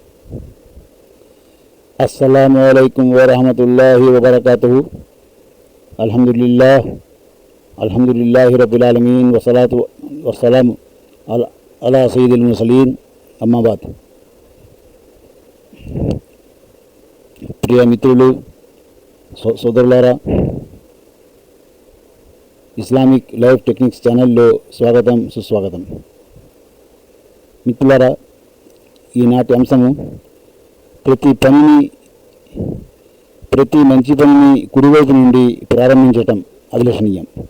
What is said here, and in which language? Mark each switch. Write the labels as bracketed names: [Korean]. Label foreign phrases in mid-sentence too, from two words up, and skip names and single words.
[Arabic] السلام عليكم ورحمة الله وبركاته. الحمد لله رب العالمين والصلاة والسلام على سيد المرسلين أما بعد. [Telugu] ప్రియ మిత్రులు, సోదరులారా, ఇస్లామిక్ లైఫ్ టెక్నిక్స్ ఛానల్లో స్వాగతం, సుస్వాగతం. మిత్రులారా, ఈనాటి అంశము ప్రతి మంచి పనిని కుడివైపు నుండి ప్రారంభించటం అభిలషణీయం.